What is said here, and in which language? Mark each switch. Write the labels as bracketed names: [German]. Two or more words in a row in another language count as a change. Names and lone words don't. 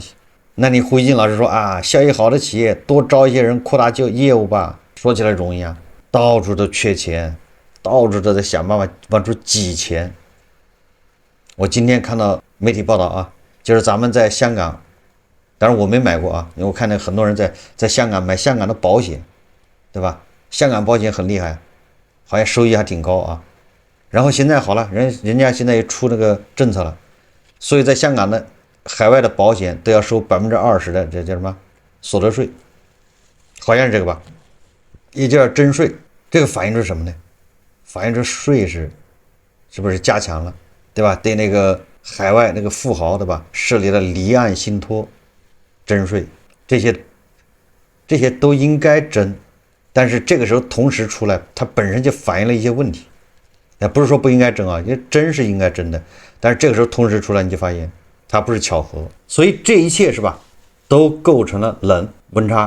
[Chinese] 那你胡一金老師說啊，效益好的企業多招一些人，擴大業務吧，說起來容易啊，到處都缺錢，到處都在想辦法往出擠錢。我今天看到媒體報道啊，就是咱們在香港，當然我沒買過啊，因為我看到很多人在香港買香港的保險，對吧？香港保險很厲害，好像收益還挺高啊。然後現在好了，人家現在也出那個政策了，所以在香港的海外的保險都要收20%的这叫什麼所得稅，好像是這個吧，也叫徵稅。這個反映出什麼呢？反映出稅是不是加強了，對吧？對那個海外那個富豪，對吧？設立了離岸信託徵稅，這些都應該徵，但是這個時候同時出來，它本身就反映了一些問題。不是說不應該徵啊，因為徵是應該徵的，但是這個時候同時出來，你就發現它不是巧合，所以這一切是吧，都構成了冷溫差。